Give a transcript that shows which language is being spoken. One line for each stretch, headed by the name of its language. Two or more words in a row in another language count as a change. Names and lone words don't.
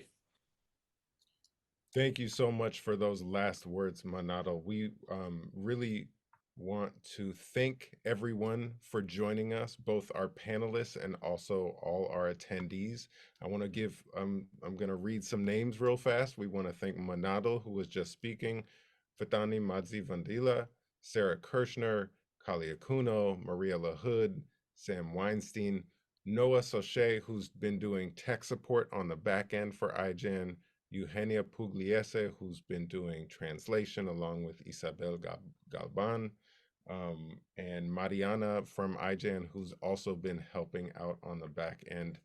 English: Thank you so much for those last words, Monadel. We really want to thank everyone for joining us, both our panelists and also all our attendees. I want to give, I'm going to read some names real fast. We want to thank Monadel, who was just speaking, Phethani Madzivhandila, Sara Kershnar, Kali Akuno, Maria LaHood, Sam Weinstein, Noah Sochet, who's been doing tech support on the back end for IJAN, Eugenia Pugliese, who's been doing translation along with Isabel Galban, and Mariana from IJAN, who's also been helping out on the back end.